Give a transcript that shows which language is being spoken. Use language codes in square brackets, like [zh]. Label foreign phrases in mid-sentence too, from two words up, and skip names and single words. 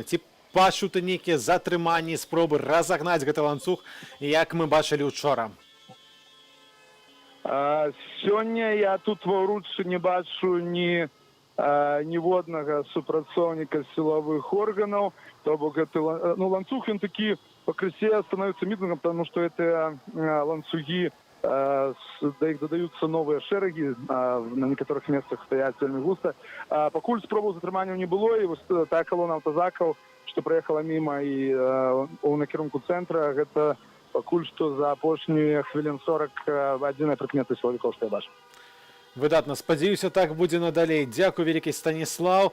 [be] Ці бачыў ты нейкія затрыманні, спробы разагнаць гэты ланцуг, як мы бачылі учора? Сёння я тут ва Уруччы не бачу ніводнага супрацоўніка сілавых органаў. То бок гэты ланцуг, ён такі покрысе [ru] становится митингом, потому что это ланцуги, до их додаются новые шереги, на некоторых местах стоят вельмі густо. [be] Пакуль спробаў затрымання не было, і та колонна аўтазакаў, што праехала міма і у накірунку цэнтра, гэта пакуль што за апошнія хвілін 40 адзіная прыкмета сілавікоў, што я бачу. Выдатна, спадзяюся, так будзе надалей. Дзякуй вялікі, Станіслав.